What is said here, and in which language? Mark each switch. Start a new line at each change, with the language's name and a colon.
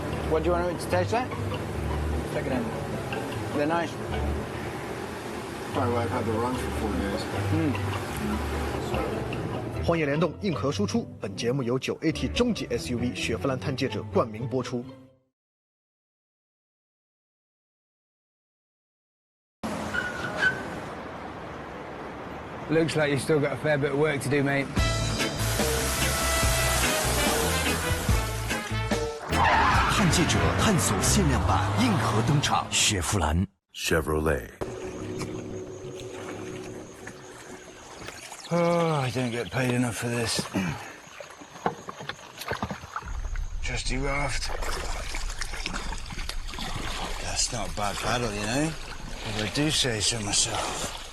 English: What do you want to taste like? Check it in. They're nice. My wife had the runs for 4 days.
Chinese: 荒野联动硬核输出，本节目由9AT 中级 SUV 雪佛兰探界者冠名播出。
English: Looks like you've still got a fair bit of work to do, mate.
Chinese: 探界者探索限量版硬核登场，雪佛兰 Chevrolet。
English: Oh, I don't get paid enough for this. Trusty raft. That's not a bad paddle, you know? If I do say so myself.